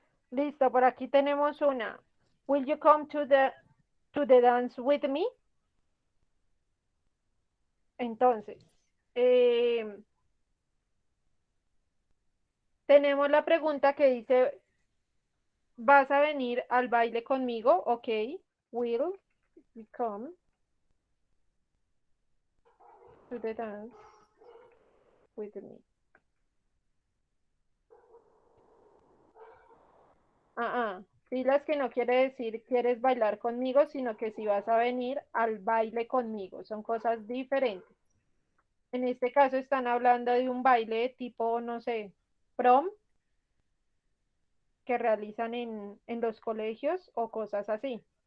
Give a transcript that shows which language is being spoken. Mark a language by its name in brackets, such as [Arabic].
[Spanish] Listo, por aquí tenemos una. [English] Will you come to the dance with me? [Spanish] Entonces, tenemos la pregunta que dice, ¿vas a venir al baile conmigo? Ok. [English] Will you come to the dance with me? [Spanish] Pilas que no quiere decir quieres bailar conmigo, sino que si vas a venir al baile conmigo. Son cosas diferentes. En este caso están hablando de un baile tipo, no sé, prom, que realizan en los colegios o cosas así.